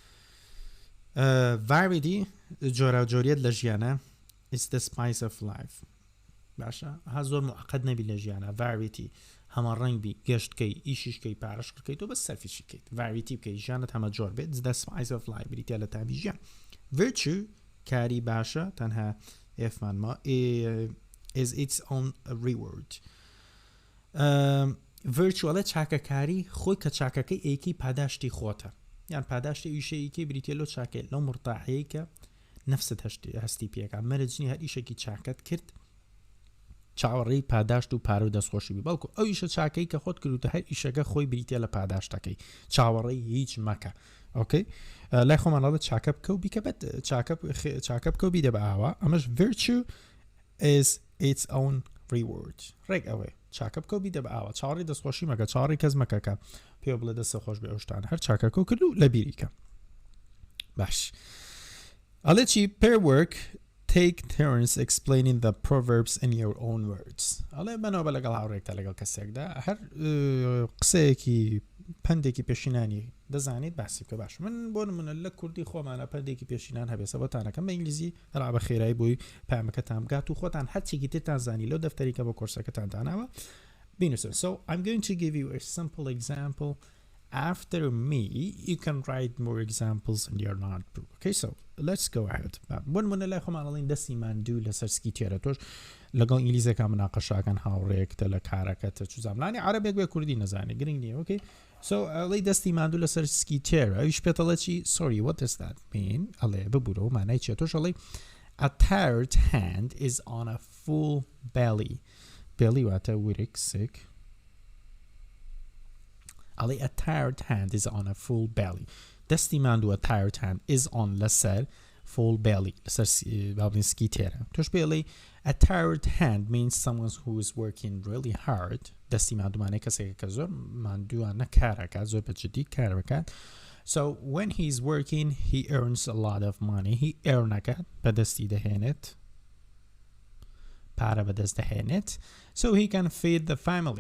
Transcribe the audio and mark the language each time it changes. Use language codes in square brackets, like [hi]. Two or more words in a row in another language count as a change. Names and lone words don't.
[ckb] variety جۆرا و جۆریەت لە ژیانە [en] is the spice of life [ckb] باشە ها زۆر معقد نەبی لە ژیانە variety هەمە ڕنگ بی گەشتکەی ئیشیشکەی پارەش بکەیت و بە سەرفیشی بکەیت variety بکەیت ژیانت هەمە جۆر بێت [en] the spice of life [ckb] بریتە لە تامی ژیان virtue کاری باشە تەنها ئێفمانما [en] is its own reward [ckb] virtue ئەڵێ چاکەکاری خۆی کە چاکەکەی ئەیکی پاداشتی خۆتە یان پاداشتی ئیشەیەکی بریتە لەو چاکەی لەو مرتاحەیە کە نەفست هەستی پێکە مەرجنی هەر ئیشێکی چاکەت کرد چاوەڕێی پاداشت و پارە و دەستخۆشی بی بەڵکو ئەو ئیشە چاکەی کە خۆت کردوتە هەر ئیشەکە خۆی بریتە لە پاداشتەکەی چاوەڕێی هیچ مەکە ئۆکەی لای خۆمانڵە چاکە بکە و بیکە بەت چاکە بکە و بیدە بە ئاوا ئەمەش [en] virtue is its own reward [ckb] ڕێک ئەوەی چاکە بکە و بیدە بە ئاوا چاوەڕێی دەستخۆشی مەکە چاوەڕێی کەس مەکەکە پێ بڵێ دەستە خۆش بێ ئەوشتان هەر چاکەکە و کرد و لە بیریکە باش ئەڵێ چی [en] pair work take turns explaining the proverbs in your own words [ckb] ئەڵێ بەنەوە بە لەگەڵ هاوڕێکتە لەگەڵ کەسێکدا هەر قسەیەکی پندێکی پێشینانی دەزانیت باسی بکە باش من بۆ نمونە لە کوردی خۆمانە پەردێکی پێشینان هەبێ سەبەتانەکەم بە ئینگلیزی ڕا بە خێرایی بۆی پامەکەتان بگات و خۆتان هەرچێکی ترتان زانی لەو دەفتەریکە بۆ کۆرسەکەتان داناوە بینوسن. [en] So I'm going to give you a simple example. After me, you can write more examples in your notebook. Okay, so let's go ahead. [ckb] بۆ نمونە لای خۆمان ئەڵێن دەستی ماندوو لەسەر سکیتێرە تۆش لەگەڵ ئینگلیزەکە مناقەشاکەن هاوڕێکتە لە کارەکەتە چوزاملانی عەرەبێک بێ کوردی نەزانێ گرنگ نییە. [en] Okay, so [ckb] ئەڵێ دەستی ماندوو لەسەر سکیتێرە ئەویش پێتەڵێ چی [en] sorry what does that mean [ckb] ئەڵێ ببوورەوە مانای چیە تۆش ئەڵێ [en] a tired hand is on a full belly. belly [ckb] واتە ورک سک ئەڵێ [en] a tired hand is on a full belly. [ckb] دەستی ماندووە [en] tired hand is on لەسەر full belly [ckb] لەسەر بابلین سکیتێرە تۆش پێڵێ [en] a tired hand means someone who is working really hard. [ckb] دەستی ماندوومانەی کەسێکە کە زۆر ماندووانە کارەکات زۆر بەجددی کار بکات. [en] So when he's working he earns a lot of money. he earn [ckb] ئەکات بەدەستی دەهێنێت پارە بەدەست دەهێنێت [en] so he can feed the family.